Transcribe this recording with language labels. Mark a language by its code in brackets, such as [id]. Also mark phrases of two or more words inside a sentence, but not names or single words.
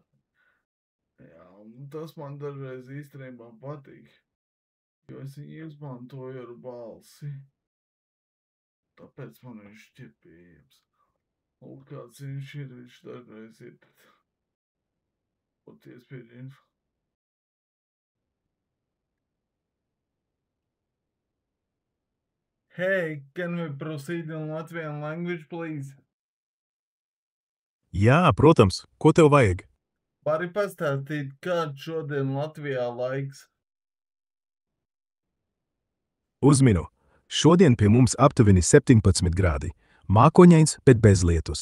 [lv] Jā, un tas man dažreiz īstenībā patīk, jo es viņu izmantoju ar balsi. Tāpēc man viņš šķiet pieejams. Un kāds viņš dažreiz ir. Poties pie info. [en] Hey, can we proceed in Latvian language, please? [lv] Jā, protams. Ko tev vajag? Vari pastāstīt, kāds šodien Latvijā laiks? Uzminu. Šodien pie mums aptuveni 17 grādi. Mākoņains, bet bez lietus.